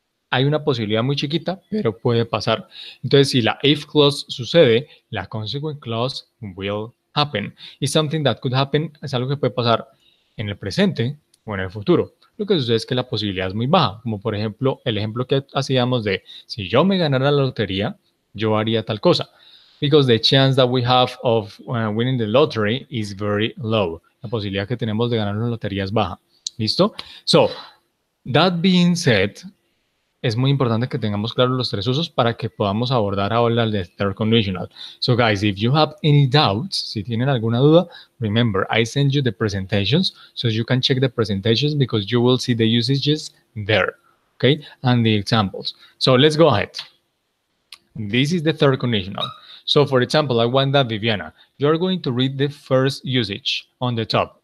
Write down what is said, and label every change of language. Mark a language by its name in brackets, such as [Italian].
[Spanish] Hay una posibilidad muy chiquita, pero puede pasar. Entonces, si la if clause sucede, la [English] consequent clause will happen. It's something that could happen, [Spanish] es algo que puede pasar en el presente o en el futuro. Lo que sucede es que la posibilidad es muy baja, como por ejemplo el ejemplo que hacíamos de si yo me ganara la lotería, yo haría tal cosa. [English] Because the chance that we have of winning the lottery is very low. [Spanish] La posibilidad que tenemos de ganar una lotería es baja. ¿Listo? [English] So, that being said, [Spanish] es muy importante que tengamos claros los tres usos para que podamos abordar ahora el de third conditional. [English] So guys, if you have any doubts, [Spanish] si tienen alguna duda, [English] remember, I send you the presentations so you can check the presentations because you will see the usages there, okay, and the examples. So let's go ahead. This is the third conditional. So for example, I want that Viviana, you're going to read the first usage on the top.